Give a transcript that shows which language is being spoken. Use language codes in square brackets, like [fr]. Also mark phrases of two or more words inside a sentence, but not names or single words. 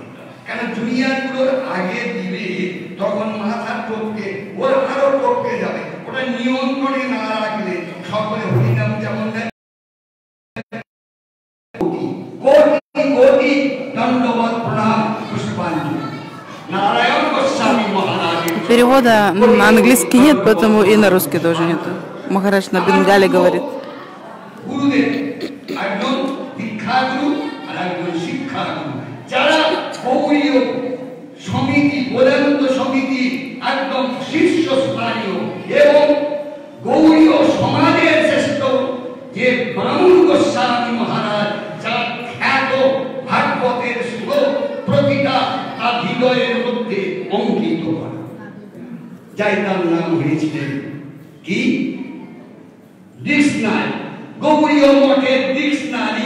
[bn] কেন জুনিয়রগুলোর আগে দিলে তখন মাথা টপকে ওর আরো টপকে যাবে, ওটা নিয়ন্ত্রণে না রাখলে সকলে হরিনাম যেমন দেয়। কোটি কোটি দণ্ডবত প্রণাম পুষ্পাঞ্জলি। নারায়ণ গোস্বামী মহারাজ। [ru] Перевода на английский нет, поэтому и на русский тоже нет. Махарадж на бенгале говорит. [bn] গুরুদেব একজন দীক্ষাগুরু আর একজন শিক্ষাগুরু, যারা গৌড়ীয় সমিতি বোধানন্দ সমিতি একদম শীর্ষস্থানীয় এবং গৌড়ীয় সমাজের শ্রেষ্ঠ যে বামুন গোস্বামী মহারাজ, যার খ্যাত ভাগবতের শ্লোক প্রতিটা তার হৃদয়ের মধ্যে অঙ্কিত করা, যাই তার নাম হয়েছিলেন কি ডিকশনারি, গৌড়ীয় মঠের ডিকশনারি।